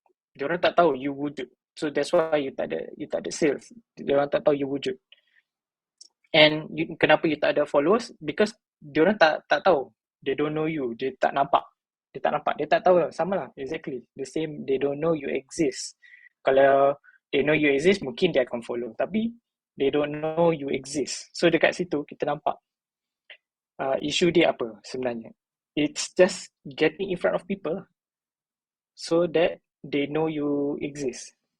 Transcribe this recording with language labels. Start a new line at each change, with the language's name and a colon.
Malay: Diorang tak tahu you wujud.
English: So that's why
Malay: you tak ada sales. Diorang tak tahu you wujud.
English: And
Malay: kenapa you tak ada followers?
English: Because
Malay: diorang tak tahu.
English: They don't know you.
Malay: Dia tak nampak. Dia tak tahu. Sama lah.
English: Exactly. The same. They don't know you exist.
Malay: Kalau
English: they know you exist,
Malay: mungkin dia akan
English: follow.
Malay: Tapi
English: they don't know you exist.
Malay: So dekat situ kita nampak isu dia apa sebenarnya.
English: It's just getting in front of people so that they know you exist.